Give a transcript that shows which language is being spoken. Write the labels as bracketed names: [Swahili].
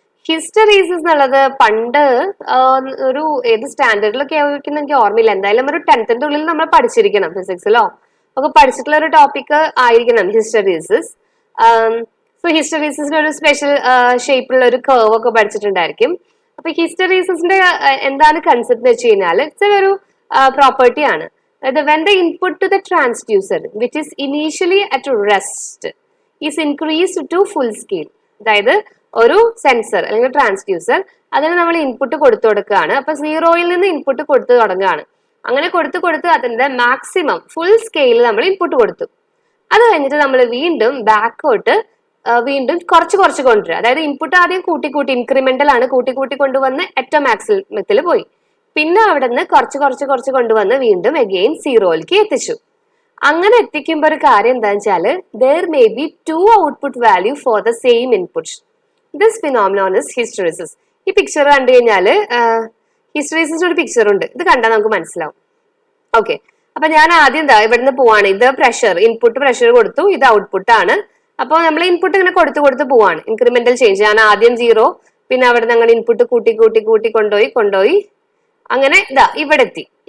[Malayalam] ഹിസ്റ്ററീസിസ് എന്നുള്ളത് പണ്ട് ഒരു ഏത് സ്റ്റാൻഡേർഡിലൊക്കെ ആയിരിക്കും എനിക്ക് ഓർമ്മയില്ല, എന്തായാലും ഒരു 10th ഉള്ളിൽ നമ്മൾ പഠിച്ചിരിക്കണം, ഫിസിക്സിലോ ഒക്കെ പഠിച്ചിട്ടുള്ള ഒരു ടോപ്പിക് ആയിരിക്കണം ഹിസ്റ്ററീസിസ്. സോ ഹിസ്റ്ററീസിന്റെ ഒരു സ്പെഷ്യൽ ഷേപ്പിലുള്ള ഒരു കർവ് ഒക്കെ പഠിച്ചിട്ടുണ്ടായിരിക്കും. അപ്പൊ ഹിസ്റ്ററീസിന്റെ എന്താണ് കൺസെപ്റ്റ് എന്ന് വെച്ച് കഴിഞ്ഞാൽ ഇറ്റ്സ് ഒരു പ്രോപ്പർട്ടി ആണ്. അതായത് [English] when the input to the transducer which is initially at rest is increased to full scale, [Malayalam] അതായത് ഒരു സെൻസർ അല്ലെങ്കിൽ ട്രാൻസ്ഡ്യൂസർ അതിന് നമ്മൾ ഇൻപുട്ട് കൊടുത്തു കൊടുക്കുകയാണ്. അപ്പൊ 0യിൽ നിന്ന് ഇൻപുട്ട് കൊടുത്തു തുടങ്ങുകയാണ്. അങ്ങനെ കൊടുത്ത് അതിന്റെ മാക്സിമം ഫുൾ സ്കെയിൽ നമ്മൾ ഇൻപുട്ട് കൊടുത്തു. അത് കഴിഞ്ഞിട്ട് നമ്മൾ വീണ്ടും ബാക്കോട്ട് വീണ്ടും കുറച്ച് കുറച്ച് കൊണ്ടുവരിക. അതായത് ഇൻപുട്ട് ആദ്യം കൂട്ടി കൂട്ടി ഇൻക്രിമെന്റൽ ആണ്, കൂട്ടി കൂട്ടി കൊണ്ടുവന്ന് ഏറ്റവും മാക്സിമത്തിൽ പോയി. പിന്നെ അവിടെ നിന്ന് കുറച്ച് കുറച്ച് കുറച്ച് കൊണ്ടുവന്ന് വീണ്ടും അഗെയിൻ സീറോയിലേക്ക് എത്തിച്ചു. അങ്ങനെ എത്തിക്കുമ്പോൾ ഒരു കാര്യം എന്താണെന്ന് വെച്ചാൽ [English] there may be two output value for the same input. This phenomenon is hysteresis. [Malayalam] ഈ പിക്ചർ കണ്ടു കഴിഞ്ഞാൽ ഹിസ്റ്ററീസിന്റെ ഒരു പിക്ചർ ഉണ്ട്, ഇത് കണ്ടാൽ നമുക്ക് മനസ്സിലാവും. ഓക്കെ, അപ്പൊ ഞാൻ ആദ്യം എന്താ ഇവിടുന്ന് പോവാണ്. ഇത് പ്രഷർ, ഇൻപുട്ട് പ്രഷർ കൊടുത്തു, ഇത് ഔട്ട്പുട്ട് ആണ്. അപ്പോൾ നമ്മൾ ഇൻപുട്ട് ഇങ്ങനെ കൊടുത്ത് കൊടുത്ത് പോവാണ്, ഇൻക്രിമെന്റൽ ചേഞ്ച്. ഞാൻ ആദ്യം 0, പിന്നെ അവിടെ നിന്ന് അങ്ങനെ ഇൻപുട്ട് കൂട്ടി കൂട്ടി കൂട്ടി കൊണ്ടുപോയി അങ്ങനെ ഇതാ ഇവിടെ എത്തി.